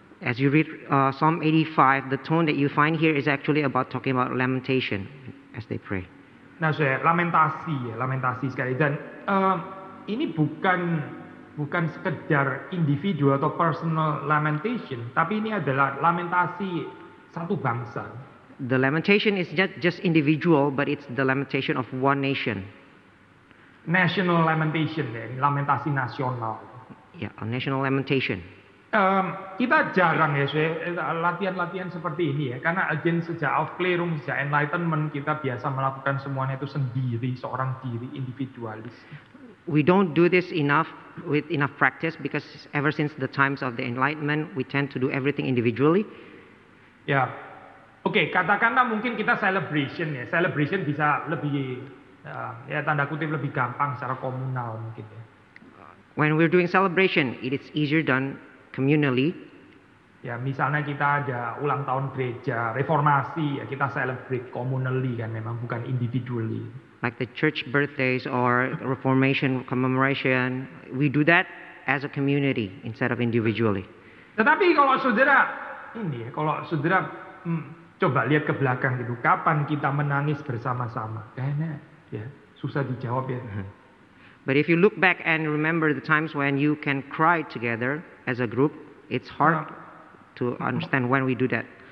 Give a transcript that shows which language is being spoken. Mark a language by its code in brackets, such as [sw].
[en] As you read Psalm 85, the tone that you find here is actually about talking about lamentation as they pray. [id] Nah, saya lamentasi sekali. Dan ini bukan sekedar individu atau [en] personal lamentation, [id] tapi ini adalah lamentasi satu bangsa. [en] The lamentation is not just individual, but it's the lamentation of one nation. National lamentation [id] ya, lamentasi nasional. [en] Yeah, a national lamentation. [id] Kita jarang ya, latihan-latihan seperti ini ya, karena again sejak Aufklärung, sejak Enlightenment kita biasa melakukan semuanya itu sendiri, seorang diri, individualis. [en] We don't do this enough with enough practice because ever since the times of the Enlightenment, we tend to do everything individually. [id] Ya, oke, katakanlah mungkin kita celebration ya, celebration bisa lebih ya tanda kutip lebih gampang secara komunal mungkin ya. [en] When we're doing celebration, it is easier done communally. [id] Ya, misalnya kita ada ulang tahun gereja, reformasi, ya kita [en] celebrate communally [id] kan, memang bukan individually. [en] Like the church birthdays or Reformation commemoration, we do that as a community instead of individually. [id] Tetapi kalau saudara coba lihat ke belakang gitu, kapan kita menangis bersama-sama? Kayaknya ya susah dijawab ya. [en] But if you look back and remember the times when you can cry together as a group, it's hard to understand when we do that.